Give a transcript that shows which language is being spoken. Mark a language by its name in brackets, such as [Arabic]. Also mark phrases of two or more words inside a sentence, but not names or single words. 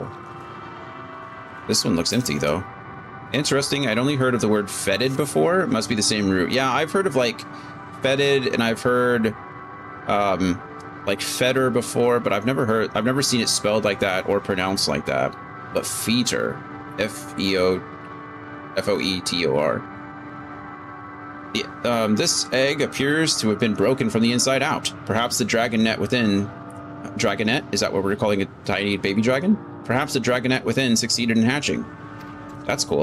[English] This one looks empty, though. Interesting. I'd only heard of the word fetid before. It must be the same root. Yeah, I've heard of, like, fetid, and I've heard, like, feder before, but I've never seen it spelled like that or pronounced like that. But feator. F-E-O-F-O-E-T-O-R. This egg appears to have been broken from the inside out. Perhaps the dragonet within... Dragonet? Is that what we're calling a tiny baby dragon? Perhaps the dragonet within succeeded in hatching. That's cool.